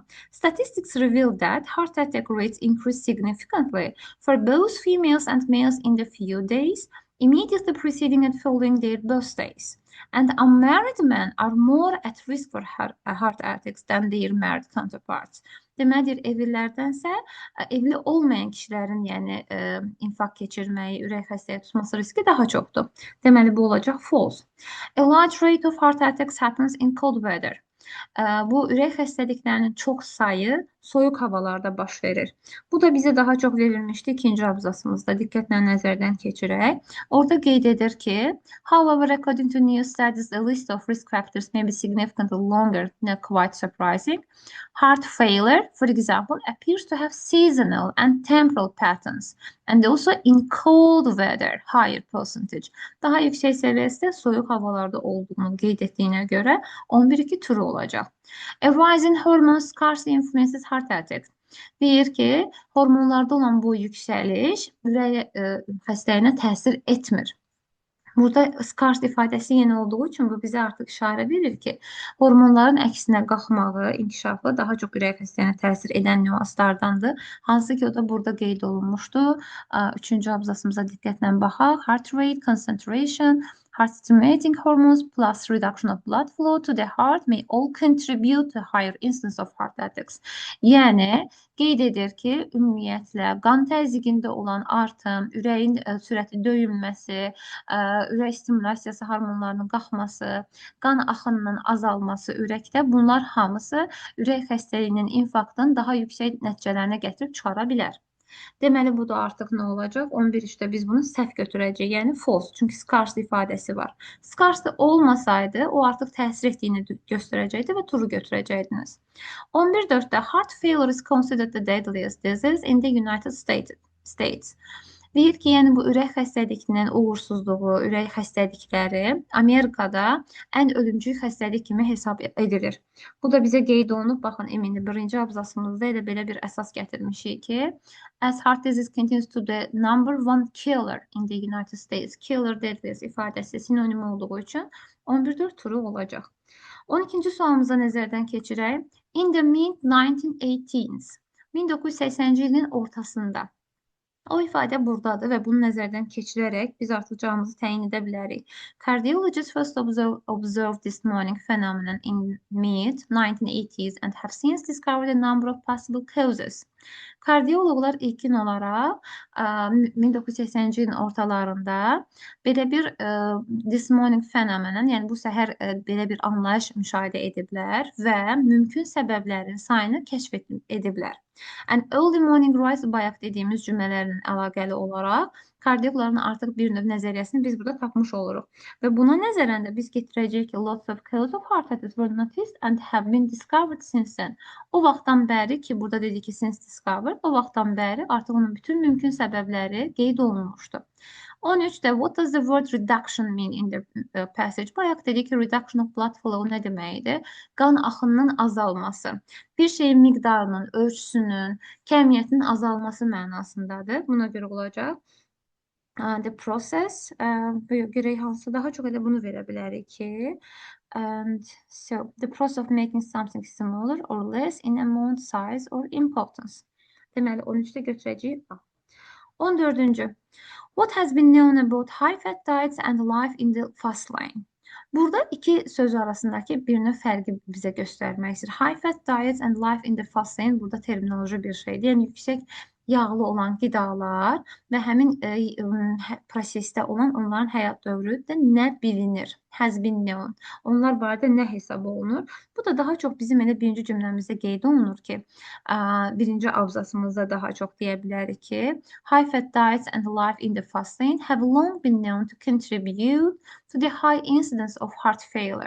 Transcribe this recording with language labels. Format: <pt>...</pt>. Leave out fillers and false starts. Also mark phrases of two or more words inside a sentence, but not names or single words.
<en>Statistics reveal that heart attack rates increase significantly for both females and males in the few days immediately preceding and following their birthdays. And unmarried men are more at risk for heart attacks than their married counterparts.</en> <az>Deməli, evlilərdənsə evli olmayan kişilərin, yəni infarkt keçirməyi, ürək xəstəliyi tutması riski daha çoxdur. Deməli, bu olacaq false.</az> <en>A large rate of heart attacks happens in cold weather.</en> <az>Bu ürək xəstəliklərinin çox sayı soyuq havalarda baş verir. Bu da bizə daha çox verilmişdi 2-ci abzasımızda. Diqqətlə nəzərdən keçirək. Orada qeyd edir ki,</az> <en>however, according to new studies, the list of risk factors may be significantly longer, not quite surprising. Heart failure, for example, appears to have seasonal and temporal patterns, and also in cold weather, higher percentage.</en> <az>Daha yüksək səviyyədə soyuq havalarda olduğunu qeyd etdiyinə görə 11-2 turu olacaq.</az> <en>A rise in hormones scarcely influences heart attacks.</en> <az>Deyir ki, hormonlarda olan bu yüksəliş ürək xəstəliyinə təsir etmir. Burada scarce ifadəsi yeni olduğu üçün bu bizə artıq işarə verir ki, hormonların əksinə qalxmağı, inkişafı daha çox ürək xəstəliyinə təsir edən nüanslardandır. Hansı ki, o da burada qeyd olunmuşdu. 3-cü abzasımıza diqqətlə baxaq.</az> <en>Heart rate, concentration, heart stimulating hormones plus reduction of blood flow to the heart may all contribute to higher instance of heart attacks.</en> <az>Yəni, qeyd edir ki, ümumiyyətlə qan təzyiqində olan artım, ürəyin sürətli döyünməsi, ürək stimulyasiyası hormonlarının qalxması, qan axınının azalması ürəkdə, bunlar hamısı ürək xəstəliyinin, infarktın daha yüksək nəticələrinə gətirib çıxara bilər. Deməli, bu da artıq nə olacaq? 11-3-də biz bunu səhv götürəcəyik, yəni false. Çünki scarce ifadəsi var. Scarce olmasaydı, o artıq təsir etdiyini göstərəcəkdi və turu götürəcəydiniz.</az> <en>11-4-də heart failure is considered the deadliest disease in the United States.</en> <az>Deyir ki, yəni bu ürək xəstəliklərinin uğursuzluğu, ürək xəstəlikləri Amerikada ən ölümcül xəstəlik kimi hesab edilir. Bu da bizə qeyd olunub, baxın, eminim birinci abzasımızda elə belə bir əsas gətirmişik ki,</az> <en>as heart disease continues to the number one killer in the United States. Killer deadliest</en> <az>ifadəsi sinonim olduğu üçün 11-4 turu olacaq. 12-ci sualımıza nəzərdən keçirək.</az> <en>In the mid-1980s,</en> <az>1980-ci ilin ortasında. O ifadə buradadır və bunu nəzərdən keçirərək biz artıq cavabımızı təyin edə bilərik.</az> <en>Cardiologists first observed this morning phenomenon in mid-1980s and have since discovered a number of possible causes.</en> <az>Kardioloqlar ilkin olaraq 1980-ci ilin ortalarında belə bir</az> <en>this morning phenomenon,</en> <az>yəni bu səhər belə bir anlayış müşahidə ediblər və mümkün səbəblərin sayını kəşf ediblər.</az> <en>And early morning rise</en> <az>bayaq dediyimiz cümlələrlə əlaqəli olaraq kardioloqların artıq bir növ nəzəriyyəsini biz burada tapmış oluruq. Və buna nəzərən də biz getirəcəyik ki,</az> <en>lots of causes of heart attacks were noticed and have been discovered since then.</en> <az>O vaxtdan bəri ki, burada dedik ki,</az> <en>since discovered,</en> <az>o vaxtdan bəri artıq onun bütün mümkün səbəbləri qeyd olunmuşdu.</az> <en>13-də what does the word reduction mean in the passage?</en> <az>Bayaq dedik ki,</az> <en>reduction of blood flow</en> <az>nə deməkdir? Qan axınının azalması. Bir şeyin miqdarının, ölçüsünün, kəmiyyətinin azalması mənasındadır. Buna görə olacaq.</az> <en>The process,</en> <az>görək hansı daha çox elə bunu verə bilərik ki,</az> <en>and so the process of making something smaller or less in amount, size or importance.</en> <az>Deməli 13-də götürəcəyik A. 14-cü.</az> <en>What has been known about high-fat diets and life in the fast lane?</en> <az>Burada iki söz arasındakı bir növ fərqi bizə göstərmək istəyir.</az> <en>High-fat diets and life in the fast lane</en> <az>burada terminoloji bir şeydir. Yəni yüksək yağlı olan qidalar və həmin prosesdə olan onların həyat dövrü də nə bilinir?</az> <en>Has been known.</en> <az>Onlar barədə nə hesab olunur? Bu da daha çox bizim elə birinci cümləmizdə qeyd olunur ki, birinci abzasımızda daha çox deyə bilərik ki,</az> <en>high-fat diets and life in the fast lane have long been known to contribute to the high incidence of heart failure.</en>